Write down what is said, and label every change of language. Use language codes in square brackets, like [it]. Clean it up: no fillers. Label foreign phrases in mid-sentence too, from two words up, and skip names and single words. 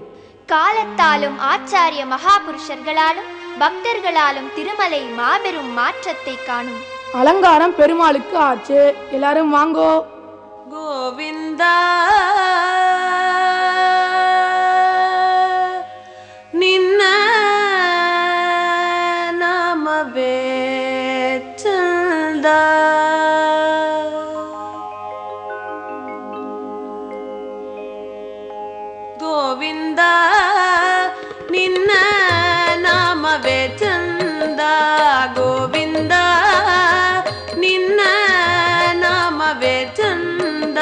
[ta] காலத்தாலும் ஆச்சாரிய மகாபுருஷர்களாலும் பக்தர்களாலும் திருமலை மாபெரும் மாற்றத்தை காணும். அலங்காரம் பெருமாளுக்கு ஆச்சு. எல்லாரும் வாங்கோ. [kn] ಗೋವಿಂದಾ ನಿನ್ನ ನಾಮವೇ ಚಂದ ಗೋವಿಂದ ನಿನ್ನ ನಾಮವೇ ಚಂದ ಗೋವಿಂದ ನಿನ್ನ ನಾಮವೇ ಚಂದ